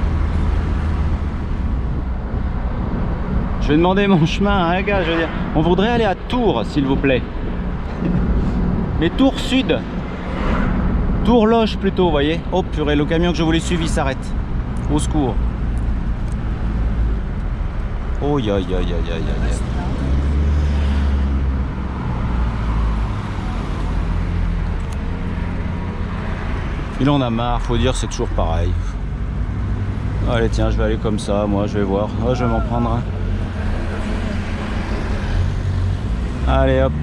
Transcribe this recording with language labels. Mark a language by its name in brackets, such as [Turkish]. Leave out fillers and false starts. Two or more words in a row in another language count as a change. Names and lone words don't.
[French] Je vais demander mon chemin à un gars, je veux dire, on voudrait aller à Tours s'il vous plaît. Mais Tours Sud. Tours Loche plutôt, vous voyez. Oh purée, le camion que je voulais suivre il s'arrête. Au secours. Oh ya ya ya ya ya. Il en a marre, faut dire, c'est toujours pareil. Allez tiens, je vais aller comme ça, moi je vais voir. Oh, je vais m'en prendre un. Allez hop.